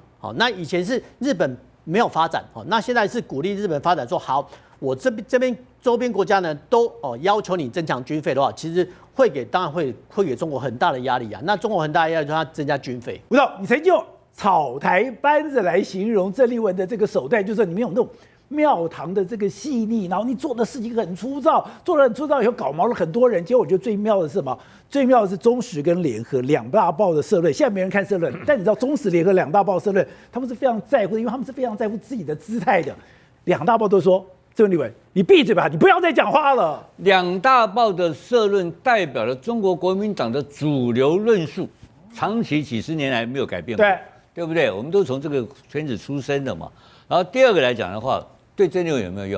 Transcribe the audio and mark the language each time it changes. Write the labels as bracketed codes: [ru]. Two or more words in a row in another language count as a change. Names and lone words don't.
[zh] 好，那以前是日本沒有發展，那現在是鼓勵日本發展，說好，我這邊周邊國家呢都要求你增強軍費的話，其實當然會給中國很大的壓力啊。那中國很大的壓力，就是它增加軍費。吴總，你曾經用草台班子來形容鄭麗文的這個手段，就是你们有那種廟堂的這個細膩，然後你做的事情很粗糙，做得很粗糙以後搞毛了很多人。結果我覺得最妙的是什麼？最妙的是中時跟聯合2大報的社論，現在沒人看社論，但你知道中時聯合2大報社論，他們是非常在乎的，因為他們是非常在乎自己的姿態的。2大報都說，鄭麗文，你閉嘴吧，你不要再講話了。 2大報的社論代表了中國國民黨的主流論述，長期幾十年來沒有改變過，對不對？我們都從這個圈子出身的嘛。然後第二個來講的話，對鄭麗文有沒有用？